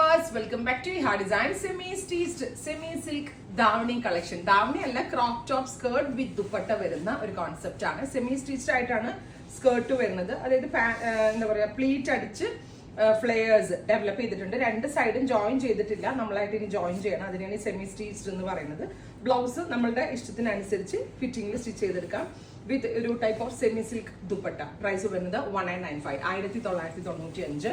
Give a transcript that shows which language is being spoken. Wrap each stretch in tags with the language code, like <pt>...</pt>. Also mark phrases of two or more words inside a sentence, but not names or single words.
<en>viewers, welcome back to Iha Design semi-stitched semi-silk dhavani collection.</en> <ml>ദാവണി അല്ല</ml> <en>crop top skirt with dupatta</en> <ml>വരുണ ഒരു കൺസെപ്റ്റ് ആണ്. സെമി-സ്റ്റിച്ച്ഡ് ആയിട്ടാണ് സ്കർട്ട് വരുന്നത്. അടയിത് എന്താ പറയാ പ്ലീറ്റ് അടിച്ച്</ml> <en>flares develop</en> <ml>ചെയ്തിട്ടുണ്ട്. രണ്ട് സൈഡും ജോയിൻ ചെയ്തിട്ടില്ല, നമ്മളായിട്ട് ഇനി ജോയിൻ ചെയ്യണം. അതിനാണ്</ml> <en>semi stitched</en> <ml>എന്ന് പറയുന്നത്. ബ്ലൗസ് നമ്മളുടെ ഇഷ്ടത്തിനനുസരിച്ച് ഫിറ്റിംഗിൽ സ്റ്റിച്ച് ചെയ്തെടുക്കാം വിത്ത് ഒരു</ml> <en>type of semi silk</en> <ml>ദുപ്പട്ട. പ്രൈസ് വരുന്നത് 1995 1995.</ml>